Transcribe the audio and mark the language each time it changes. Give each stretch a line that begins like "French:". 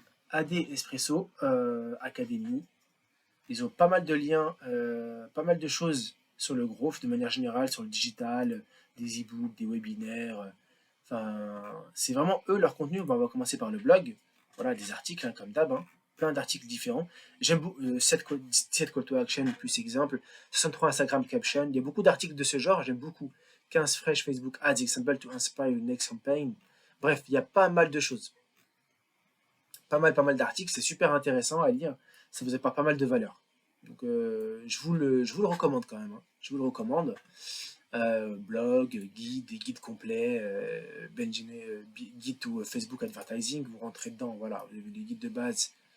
French: AD Espresso Academy, ils ont pas mal de liens, pas mal de choses sur le groupe de manière générale, sur le digital, des e-books, des webinaires. Enfin, c'est vraiment eux leur contenu. Bon, on va commencer par le blog, voilà, des articles hein, comme d'hab, hein, plein d'articles différents. J'aime beaucoup 7 call to action plus exemple, 63 Instagram caption. Il y a beaucoup d'articles de ce genre, j'aime beaucoup.
English: 15 fresh Facebook ads example to inspire your next campaign.
French: Bref, il y a pas mal de choses. Pas mal d'articles, c'est super intéressant à lire. Ça vous apporte pas mal de valeur. Donc je vous le recommande quand même. Hein. Je vous le recommande. Blog, guide, des guides complets,
English: guide to Facebook advertising,
French: vous rentrez dedans, voilà, vous avez les guides de base,